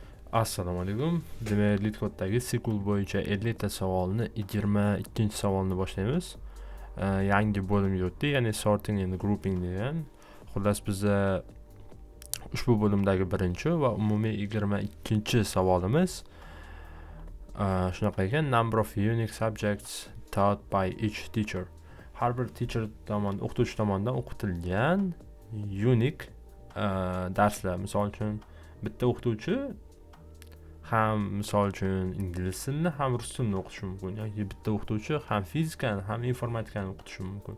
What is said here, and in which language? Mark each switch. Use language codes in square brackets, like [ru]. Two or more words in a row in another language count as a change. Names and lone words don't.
[uz] Assalomu alaykum. Demak, LeetCode'dagi SQL bo'yicha 50 ta savolni 22-savolni boshlaymiz. Yangi bo'limga o'tdik, ya'ni [en] sorting and grouping [uz] degan. Xullas bizda ushbu bo'limdagi birinchi va umumiy 22-savolimiz shunaqa ekan: [en] number of unique subjects taught by each teacher. [uz] Har bir teacher tomonidan, o'qituvchi tomonidan o'qitilgan unique darslar. Misol uchun bitta o'qituvchi ham misol uchun ingliz tilini ham rus tilini o'qitishi mumkin, yoki bitta o'qituvchi ham fizikani ham informatikani o'qitishi mumkin.